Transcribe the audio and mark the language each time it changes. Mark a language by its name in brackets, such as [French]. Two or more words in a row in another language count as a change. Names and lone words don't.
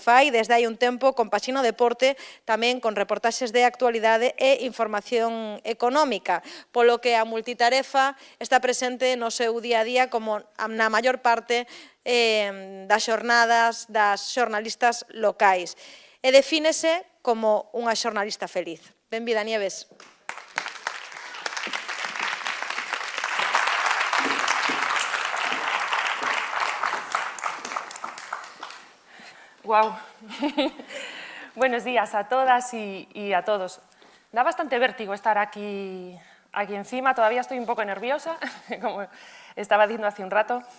[Galician] fai desde hai un tempo con Paxina Deporte, tamén con reportaxes de actualidade e información económica, polo que a multitarefa está presente no seu día a día como na maior parte das xornadas das xornalistas locais. E defínese como unha xornalista feliz. Benvida, Nieves. [Spanish] Guau. Buenos días a todas y a todos. Da bastante vértigo estar aquí encima, todavía estoy un poco nerviosa, como estaba diciendo hace un rato.